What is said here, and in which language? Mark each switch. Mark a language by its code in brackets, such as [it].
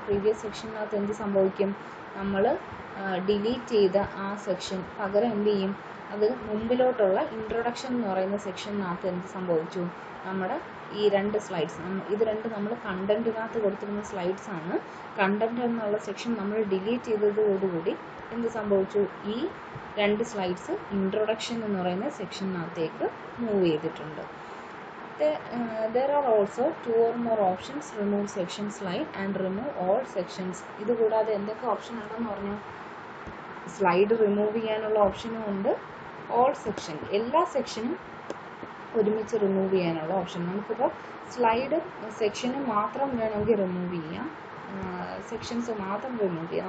[ml] previous sectionനകത്ത് എന്ത് സംഭവിക്കും, നമ്മൾ ഡിലീറ്റ് ചെയ്ത ആ സെക്ഷൻ പകരം എന്ത് ചെയ്യും, അത് മുമ്പിലോട്ടുള്ള ഇൻട്രൊഡക്ഷൻ എന്ന് പറയുന്ന സെക്ഷനകത്ത് എന്ത് സംഭവിച്ചു, നമ്മുടെ ഈ രണ്ട് സ്ലൈഡ്സ്, ഇത് രണ്ട് നമ്മൾ കണ്ടന്റിനകത്ത് കൊടുത്തിരുന്ന സ്ലൈഡ്സ് ആണ്. കണ്ടന്റ് എന്നുള്ള സെക്ഷൻ നമ്മൾ ഡിലീറ്റ് ചെയ്തതോടുകൂടി എന്ത് സംഭവിച്ചു, ഈ രണ്ട് സ്ലൈഡ്സ് ഇൻട്രൊഡക്ഷൻ എന്ന് പറയുന്ന സെക്ഷനകത്തേക്ക് മൂവ് ചെയ്തിട്ടുണ്ട്. [en] There are also 2 or more options, remove section slide and remove all sections. [ml] ഇതുകൂടാതെ എന്തൊക്കെ ഓപ്ഷൻ ഉണ്ടെന്ന് പറഞ്ഞു, സ്ലൈഡ് റിമൂവ് ചെയ്യാനുള്ള ഓപ്ഷനും ഉണ്ട്, ഓൾ സെക്ഷൻ, എല്ലാ സെക്ഷനും ഒരുമിച്ച് റിമൂവ് ചെയ്യാനുള്ള ഓപ്ഷൻ. നമുക്കിപ്പോൾ സ്ലൈഡ് സെക്ഷന് മാത്രം വേണമെങ്കിൽ റിമൂവ് ചെയ്യാം, സെക്ഷൻസ് മാത്രം റിമൂവ് ചെയ്യാം.